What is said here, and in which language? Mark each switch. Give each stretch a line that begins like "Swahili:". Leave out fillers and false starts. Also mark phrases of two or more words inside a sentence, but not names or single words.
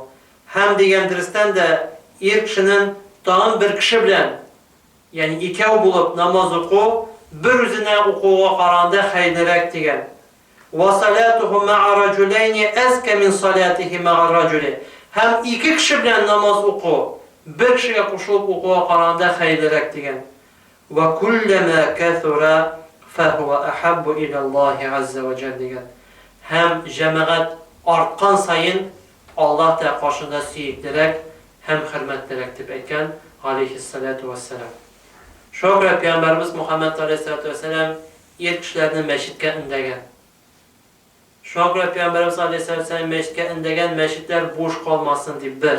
Tatar: Һәм дигән дөрестән дә ир кешенең тагын бер кеше белән, ягъни икәү булып намаз уку, бер үзенә укуга караганда хәйрәк дигән.
Arabic: "وصلاته مع رجلين أزكى من صلاته مع رجل."
Tatar: Һәм ике кеше белән намаз уку, бер кешегә кушылып укуга караганда хәйрәк дигән.
Arabic: "وكلما كثر فهو أحب إلى الله عز وجل" дигән.
Tatar: Һәм җәмәгать арткан сайын Аллаһ та каршында сөеклерәк һәм хөрмәтлерәк дип әйткән
Arabic: عليه الصلاة والسلام.
Tatar: Шуңа Пәйгамбәрбез Мөхәммәд
Arabic: عليه الصلاة والسلام
Tatar: ир кешеләрне мәчеткә индәгән. Шуңа Пәйгамбәрбез
Arabic: عليه الصلاة والسلام
Tatar: мәчеткә индәгән, мәчетләр буш калмасын дип бер.